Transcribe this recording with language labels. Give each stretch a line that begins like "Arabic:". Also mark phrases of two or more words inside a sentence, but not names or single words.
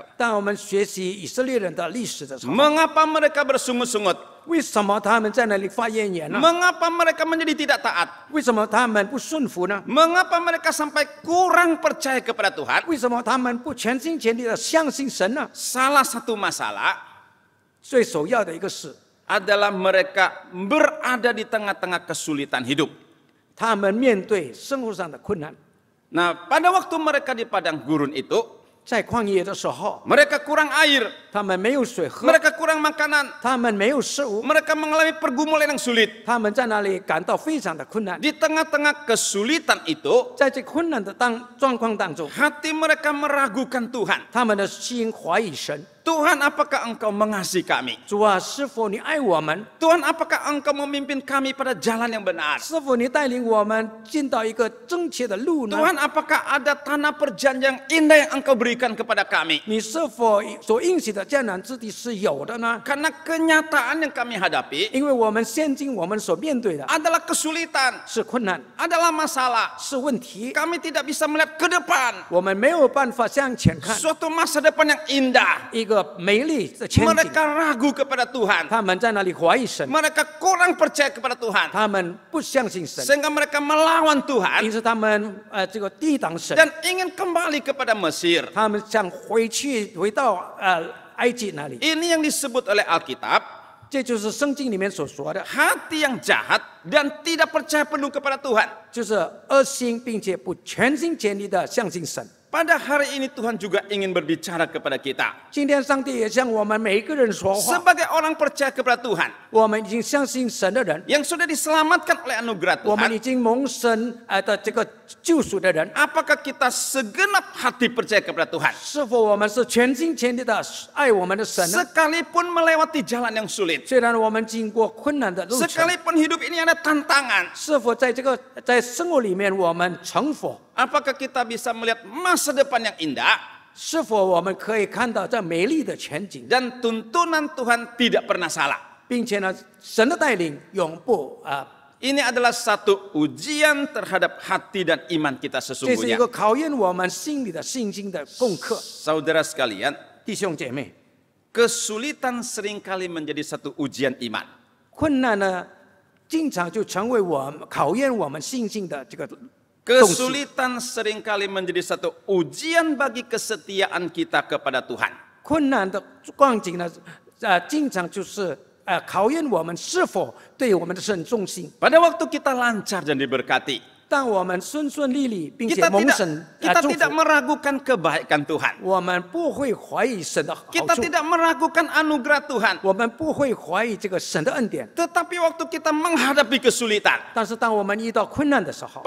Chinese: 当我们学习以色列人的历史的时候，
Indonesian: mengapa mereka bersungut-sungut?
Chinese: 为什么他们在那里发怨言呢？
Indonesian: Mengapa mereka menjadi tidak taat?
Chinese: 为什么他们不顺服呢？
Indonesian: Mengapa mereka sampai kurang percaya kepada Tuhan?
Chinese: 为什么他们不全心全意的相信神呢？
Indonesian: Salah satu masalah
Chinese: 最首要的一个是，
Indonesian: adalah mereka berada di tengah-tengah kesulitan hidup.
Chinese: 他们面对生活上的困难，
Indonesian: Nah, pada waktu mereka di padang gurun itu,
Chinese: 在旷野的时候，
Indonesian: mereka kurang air,
Chinese: 他们没有水喝，
Indonesian: mereka kurang makanan,
Chinese: 他们没有食物，
Indonesian: mereka mengalami pergumulan yang sulit.
Chinese: 他们在那里感到非常的困难。
Indonesian: Di tengah-tengah kesulitan itu,
Chinese: 在这困难的状况当中，
Indonesian: hati mereka meragukan Tuhan.
Chinese: 他们的心怀疑神。
Indonesian: Tuhan, apakah Engkau mengasihi kami?
Chinese: 主啊，是否你爱我们？
Indonesian: Tuhan, apakah Engkau memimpin kami pada jalan yang benar?
Chinese: 是否你带领我们进到一个正确的路呢？
Indonesian: Tuhan, apakah ada tanah perjanjian yang indah yang Engkau berikan kepada kami?
Chinese: 你是否所应许的的艰难之地是有的呢？
Indonesian: Karena kenyataan yang kami hadapi
Chinese: 因为我们现今我们所面对的
Indonesian: adalah kesulitan,
Chinese: 是困难，
Indonesian: adalah masalah.
Chinese: 是问题，
Indonesian: Kami tidak bisa melihat ke depan
Chinese: 我们没有办法向前看
Indonesian: suatu masa depan yang indah.
Chinese: 一个美丽的前景。
Indonesian: Mereka ragu kepada Tuhan.
Chinese: 他们在那里怀疑神，
Indonesian: Mereka kurang percaya kepada Tuhan.
Chinese: 他们不相信神，
Indonesian: Sehingga mereka melawan
Chinese: 因
Indonesian: Tuhan
Chinese: 此他们这个抵挡神，
Indonesian: dan ingin kembali kepada Mesir.
Chinese: 他们想回到埃及那里。
Indonesian: Ini yang disebut oleh Alkitab,
Chinese: 这就是圣经里面所说的，
Indonesian: hati yang jahat dan tidak percaya penuh kepada Tuhan.
Chinese: 就是恶心并且不全心全意的相信神。
Indonesian: Pada hari ini Tuhan juga ingin berbicara kepada kita.
Chinese: 今天上帝也向我们每一个人说话。
Indonesian: Sebagai orang percaya kepada Tuhan,
Chinese: 我们已经相信神的人，
Indonesian: yang sudah diselamatkan oleh anugerah
Chinese: 我们已
Indonesian: Tuhan,
Chinese: 经蒙神的这个救赎的人，
Indonesian: apakah kita segenap hati percaya kepada Tuhan?
Chinese: 是否我们是全心全意的爱我们的神呢？
Indonesian: Sekalipun melewati jalan yang sulit,
Chinese: 虽然我们经过困难的路程，
Indonesian: sekalipun hidup ini ada tantangan,
Chinese: 是否在生活里面我们成佛？
Indonesian: apakah kita bisa melihat masa depan yang indah
Chinese: 是否我们可以看到这美丽的前景，
Indonesian: dan tuntunan Tuhan tidak pernah salah?
Chinese: 并且呢，神的带领永不
Indonesian: Ini adalah satu ujian terhadap hati dan iman kita
Chinese: 这是一
Indonesian: sesungguhnya.
Chinese: 个考验我们心里的信心的功课。
Indonesian: Saudara sekalian,
Chinese: 弟兄姐妹，
Indonesian: kesulitan seringkali menjadi satu ujian iman.
Chinese: 困难呢，经常就成为我们考验我们信心的这个
Indonesian: Kesulitan seringkali menjadi satu ujian bagi kesetiaan kita kepada Tuhan.
Chinese: 困难的光景呢，经常就是考验我们是否对我们的神忠心。
Indonesian: Pada waktu kita lancar dan diberkati,
Chinese: 当我们顺顺利利，并且
Indonesian: kita
Chinese: 蒙
Indonesian: tidak
Chinese: 神
Indonesian: kita
Chinese: 祝
Indonesian: tidak
Chinese: 福，
Indonesian: meragukan kebaikan Tuhan.
Chinese: 我们不会怀疑神的好
Indonesian: Kita
Chinese: 处，
Indonesian: tidak meragukan anugerah Tuhan.
Chinese: 我们不会怀疑这个神的恩典。
Indonesian: Tetapi waktu kita menghadapi kesulitan,
Chinese: 但是当我们遇到困难的时候，